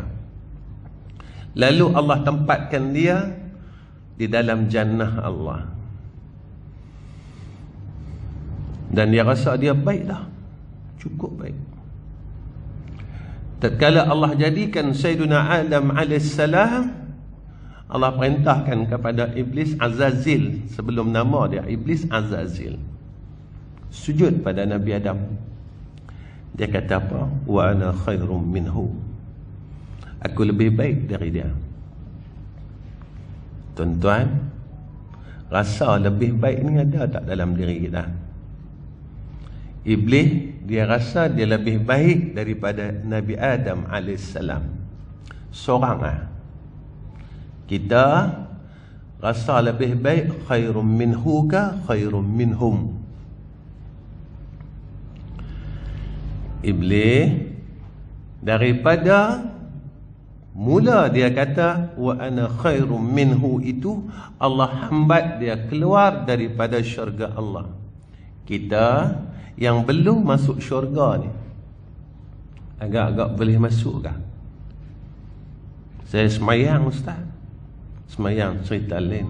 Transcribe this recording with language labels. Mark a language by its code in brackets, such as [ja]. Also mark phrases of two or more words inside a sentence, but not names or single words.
[ms] Lalu Allah tempatkan dia di dalam jannah Allah. Dan dia rasa dia baik dah, cukup baik. Tatkala Allah jadikan Sayyiduna Adam AS, Allah perintahkan kepada Iblis Azazil, sebelum nama dia Iblis Azazil, sujud pada Nabi Adam. Dia kata apa? [ar] وأنا خير منه, [ms] aku lebih baik dari dia. Tuan-tuan, rasa lebih baik ni ada tak dalam diri kita? Iblis, dia rasa dia lebih baik daripada Nabi Adam AS. Seorang lah. Kita rasa lebih baik [ar] خير منه [ms] ka [ar] خير منهم. [ms] Iblis daripada mula dia kata [ar] وأنا خير منه [ms] itu, Allah hambat dia keluar daripada syurga Allah. Kita yang belum masuk syurga ni agak-agak boleh masuk kah? Saya semayang Ustaz, semayang cerita lain.